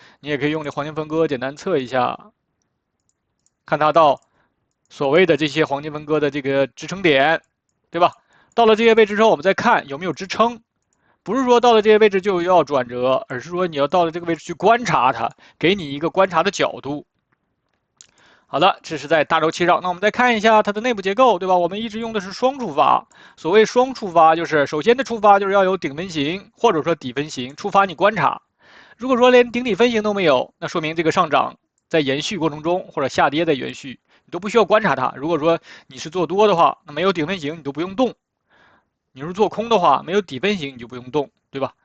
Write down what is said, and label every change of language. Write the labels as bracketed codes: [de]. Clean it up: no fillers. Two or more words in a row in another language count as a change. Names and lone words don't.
[zh] 你也可以用這黃金分割簡單測一下，看它到所謂的這些黃金分割的這個支撐點。对吧？到了這些位置之後，我們再看有沒有支撐， 不是說到了這些位置就要轉折，而是說你要到了這個位置去觀察它，給你一個觀察的角度。好的，這是在大周期上。那我們再看一下它的内部結構，对吧？我們一直用的是双觸發。所謂双觸发，就是首先的觸发就是要有顶分型或者說底分型觸发你觀察。如果說連頂底分型都沒有，那說明這個上漲在延續過程中或者下跌在延續，你都不需要觀察它。如果說你是做多的話，那沒有頂分型你都不用動；你是做空的話，沒有底分型你就不用動，對吧？